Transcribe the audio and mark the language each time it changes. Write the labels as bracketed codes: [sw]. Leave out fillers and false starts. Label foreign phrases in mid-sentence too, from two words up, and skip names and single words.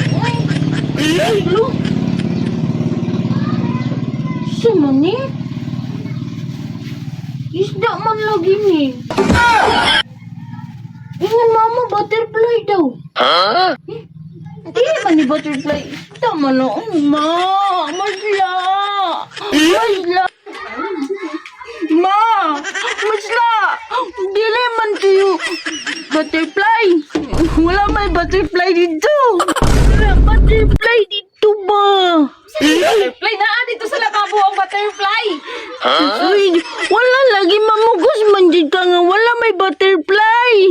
[ceb] Ay, look. Sino ni? Isda man lagi ni. Ingan mama, butterfly daw. Di man ni butterfly. Isda man na. Ma, masla. Masla. Ma, masla. Dili man kayo. Butterfly. Wala may butterfly dito. Wala butterfly dito ba? Butterfly na dito sa lababo ang butterfly. Uy, wala lagi mamugos man dyan ka nga. Wala may butterfly.